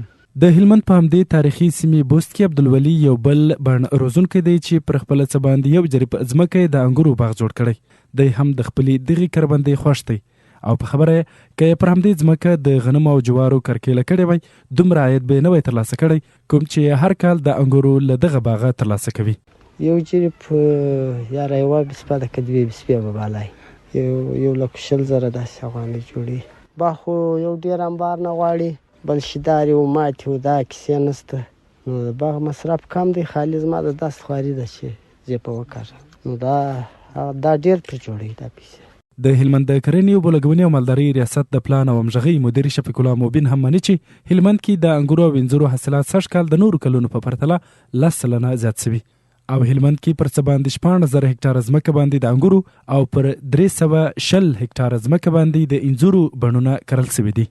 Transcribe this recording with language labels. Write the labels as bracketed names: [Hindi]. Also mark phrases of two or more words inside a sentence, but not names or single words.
[Pashto] د هلمند په همدې تاریخي سیمې بست کې عبدالولي یو بل بڼ روزونکی دی چې پر خپله څه باندې 1 جریب ځمکه یې د انګورو باغ جوړ کړی. دی هم د خپلې دغې کروندې خوښ دی او په خبره یې که یې پر همدې ځمکه د غنمو او جوارو کرکیله کړې وای دومره عاید به یې نه وی ترلاسه کړی کوم چې هر کال د انګورو له دغه باغه ترلاسه کوي. 1 جریب یاره یوه بسپه ده که 2 بسپې به بالای 1,20,000 داسې افغانۍ جوړي. باغ خو یو ډېر انبار نه غواړي، بل شیدارې و ماتې و دا کیسې نشته. نو د باغ مصرف کم دی، خالي زما د دست خواري ده چې زه په وکړم. نو دا ډېر پرې جوړوي دا پیسې. د هلمند د کرنې اوبو لګونې او مالدارۍ ریاست د پلان او همغږۍ مدیر شفیق الله مبین هم مني چې هلمند کې د انګورو او انځرو حاصلات 100 کال د نورو کلونو په پرتله 10 سلنه زیات شوي او هلمند کې پر څه باندې 16,000 هکټاره ځمکه باندې د انګورو او پر 320 هکټاره ځمکه باندې د انځرو بڼونه کرل شوي دي.